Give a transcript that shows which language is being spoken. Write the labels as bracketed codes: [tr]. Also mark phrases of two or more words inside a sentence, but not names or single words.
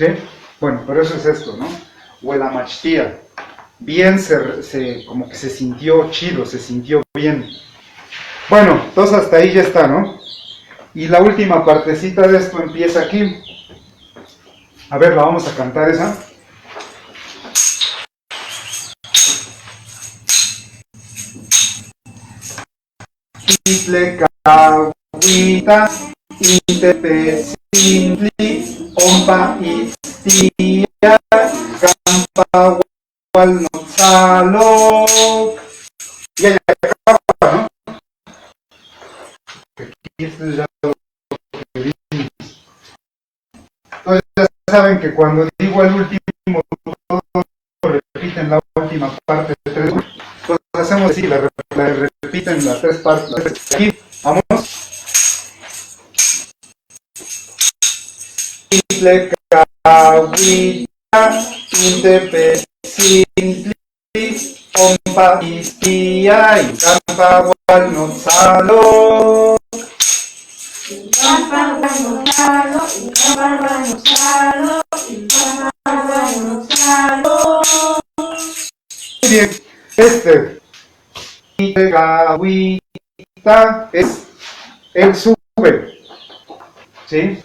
[es] Bueno, pero eso es esto, ¿no? [nah] Huelamachtia. [es] Bien, como que se sintió chido, se sintió bien. Bueno, entonces hasta ahí ya está, ¿no? Y la última partecita de esto empieza aquí. A ver, la vamos a cantar esa. [nah] Kitle kawita, intepe sintli, ompa istia, kampa wal no salok. [es] Ya acaba, ¿no? Aquí esto es ya lo que vimos. Entonces ya saben que cuando digo el último, todos repiten la última parte de tres. Entonces hacemos así, la repiten las tres partes. Aquí, vamos. [nah] Kitle kawita, intepe sintli, ompa istia, y kampa wal no salok. [es] Muy bien, Kawita es él sube, ¿sí?